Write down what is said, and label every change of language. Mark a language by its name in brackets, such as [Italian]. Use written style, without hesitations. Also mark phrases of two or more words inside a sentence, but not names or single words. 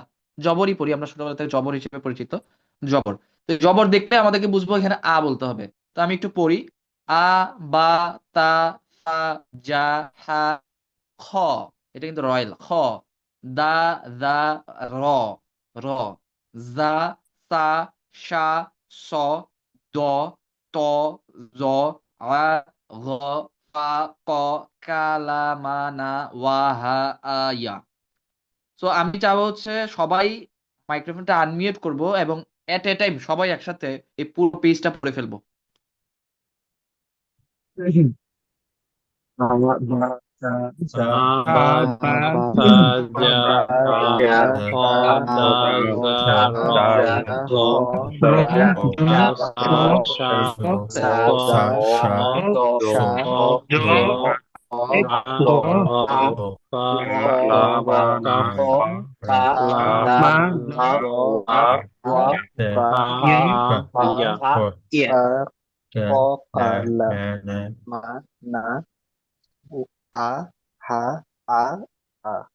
[Bangla] জবরই পড়ি আমরা ছোটবেলা থেকে, জবর হিসেবে পরিচিত, জবর। তো এই জবর দেখলে আমাদেরকে বুঝবো এখানে আ বলতে হবে। তো আমি একটু পড়ি। আ, বা, তা, সা, জা, হা, খ, এটা কিন্তু রয়েল খ, দা, দা, র, র, জা, সা, সা, স, দ, ত, জ, আ, ঘ, ফা, ক, কালা, মানা, ওয়াহা, আয়া। সো আমি চাবো হচ্ছে সবাই মাইক্রোফোনটা আনমিউট করব এবং [English] at a time [Bangla] সবাই একসাথে এই পুরো পেজটা পড়ে ফেলবো। বা বা তা যা বা যা খ বা দা যা র যা গ খ র দা সা খ সা সা প দ সা প দ অ রা দ র ফা র কাফ ক কা লাম লা র ওয়া বা হা ইয়া পা ক কা লা মা না উ আ হা আ আ।